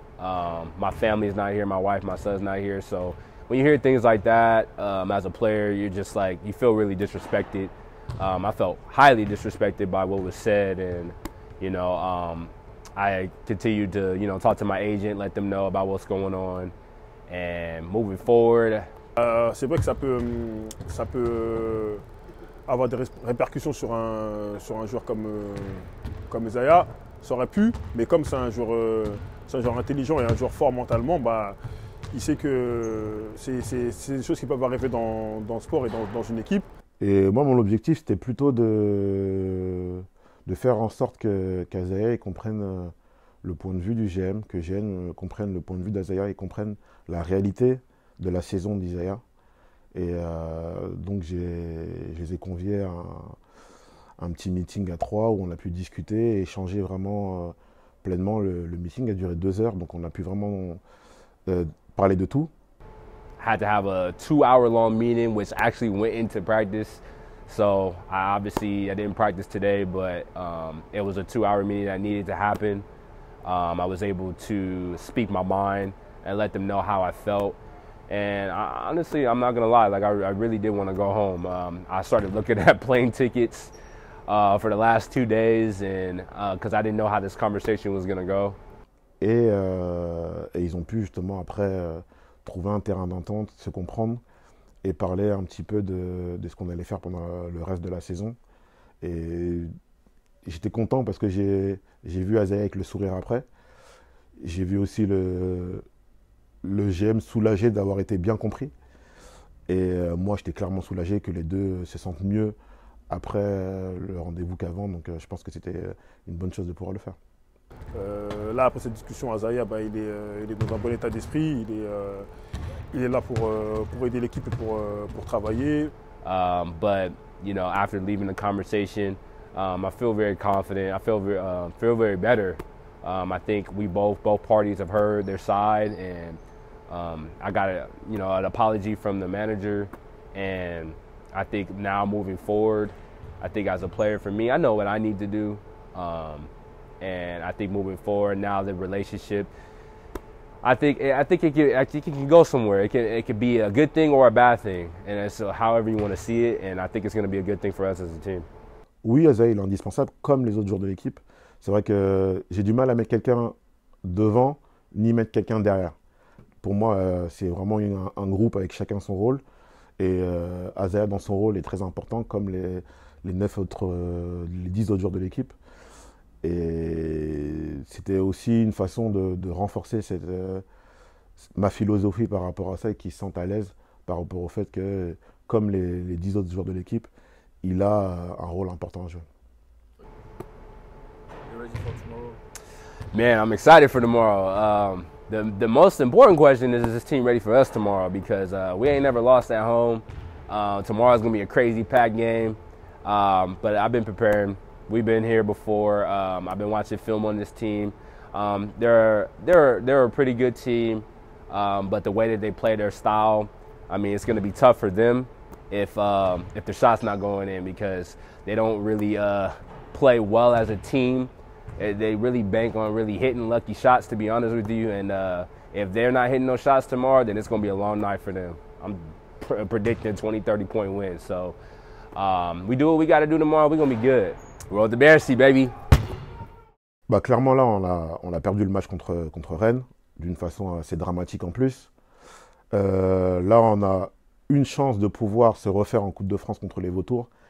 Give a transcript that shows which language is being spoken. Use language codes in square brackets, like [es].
[en] My family is not here, my wife, my son's not here. So when you hear things like that, as a player, you're just like, you feel really disrespected. I felt highly disrespected by what was said, and you know, I continued to, you know, talk to my agent, let them know about what's going on, and moving forward. [fr] C'est vrai que ça peut avoir des répercussions sur un joueur comme Isaiah. Ça aurait pu, mais comme c'est un joueur intelligent et un joueur fort mentalement, bah, il sait que c'est des choses qui peuvent arriver dans le sport et dans une équipe. Et moi, mon objectif, c'était plutôt de faire en sorte qu'Azaya comprenne le point de vue du GM, que GM comprenne le point de vue d'Azaya et comprenne la réalité de la saison d'Isaiah. Et donc je les ai conviés à un petit meeting à 3 où on a pu discuter et échanger vraiment pleinement. Le meeting a duré 2 heures, donc on a pu vraiment parler de tout. [en] Had to have a 2-hour-long meeting, which actually went into practice. So I didn't practice today, but it was a 2-hour meeting that needed to happen. I was able to speak my mind and let them know how I felt. And honestly, I'm not gonna lie, like I really did want to go home. I started looking at plane tickets for the last 2 days, and because I didn't know how this conversation was gonna go. [fr] Et ils ont pu justement après trouver un terrain d'entente, se comprendre et parler un petit peu de ce qu'on allait faire pendant le reste de la saison. Et j'étais content parce que j'ai vu Azaya avec le sourire après. J'ai vu aussi le GM soulagé d'avoir été bien compris. Et moi, j'étais clairement soulagé que les deux se sentent mieux après le rendez-vous qu'avant. Donc je pense que c'était une bonne chose de pouvoir le faire. Là, après cette discussion, Azaya, bah, il est dans un bon état d'esprit. Il est là pour aider l'équipe et pour travailler. [en] But, you know, after leaving the conversation, I feel very confident. I feel very better. I think both parties have heard their side, and I got an apology from the manager, and I think now moving forward, I think as a player for me, I know what I need to do. And I think moving forward now, the relationship, I think it can go somewhere. It can be a good thing or a bad thing, and it's however you want to see it. And I think it's going to be a good thing for us as a team. [fr] Oui, Azaï, il est indispensable comme les autres joueurs de l'équipe. C'est vrai que j'ai du mal à mettre quelqu'un devant ni mettre quelqu'un derrière. Pour moi, c'est vraiment un groupe avec chacun son rôle. Et Azaï dans son rôle est très important, comme les 10 autres joueurs de l'équipe. Et c'était aussi une façon de renforcer ma philosophie par rapport à ça et qu'ils se sentent à l'aise par rapport au fait que, comme les 10 autres joueurs de l'équipe, il a un rôle important à jouer. [en] Man, I'm excited for tomorrow. The most important question is this team ready for us tomorrow? Because we ain't never lost at home. Tomorrow's going to be a crazy packed game. But I've been preparing. We've been here before. I've been watching film on this team. They're a pretty good team, but the way that they play their style, I mean, it's going to be tough for them if their shot's not going in, because they don't really play well as a team. They really bank on really hitting lucky shots, to be honest with you. And if they're not hitting those shots tomorrow, then it's going to be a long night for them. I'm predicting 20, 30-point wins. So we do what we got to do tomorrow. We're going to be good. Roll the Bears, baby. [fr] Bah, clairement, là, on a perdu le match contre Rennes, d'une façon assez dramatique en plus. Là, on a une chance de pouvoir se refaire en Coupe de France contre les Vautours.